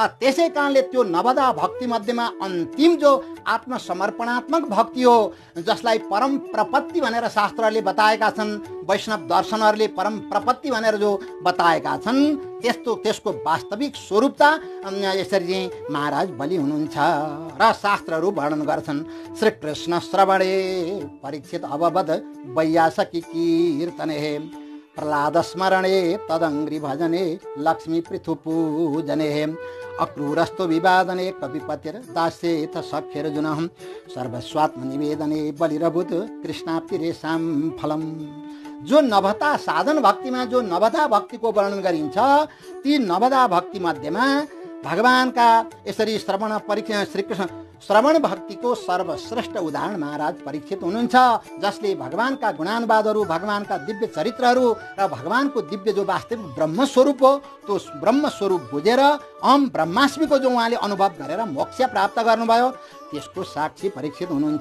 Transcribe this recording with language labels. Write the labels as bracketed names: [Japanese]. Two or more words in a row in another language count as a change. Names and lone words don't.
[Nepali] त्यसै कारणले त्यो नवदा भक्ति मध्येमा अन्तिम जो आत्मसमर्पणात्मक भक्ति हो, जसलाई परम प्रपत्ति भनेर शास्त्रहरूले बताएका छन्, वैष्णव दर्शनहरूले परम प्रपत्ति भनेर जो बताएका छन्, त्यसको वास्तविक स्वरूपता यसरी चाहिँ महाराज बलि हुनुहुन्छ र शास्त्रहरू वर्णन गर्छन्। [Sanskrit] श्रीकृष्ण श्रवणे परीक्षित अवबध वैयासकी कीर्तने प्रहलाद स्मरणे तदङ्घ्रि भजने लक्ष्मी पृथु पूजने अक्रूरस्तु विवादने कविपतिर दास्येथ सख्यर्जुनः सर्वस्वात्म निवेदने बलिरभूत कृष्णाप्तिरेषां फलम्। [Nepali] जो नवता साधन भक्तिमा जो नवदा भक्तिको वर्णन गरिन्छ, ती नवदा भक्ति मध्येमा भगवानका यसरी श्रीकृष्ण श्रवण भक्तिको सर्वश्रेष्ठ उदाहरण महाराज परीक्षित हुनुहुन्छ, जसले भगवानका गुणानुवादहरू, भगवानका दिव्य चरित्रहरू र भगवानको दिव्य जो वास्तविक ब्रह्मस्वरूप हो त्यो ब्रह्मस्वरूप बुझेर [Sanskrit] अहम ब्रह्मास्मिको [Nepali] जो उहाँले अनुभव गरेर मोक्ष प्राप्त गर्नुभयो, त्यसको साक्षी परीक्षित हुनुहुन्छ।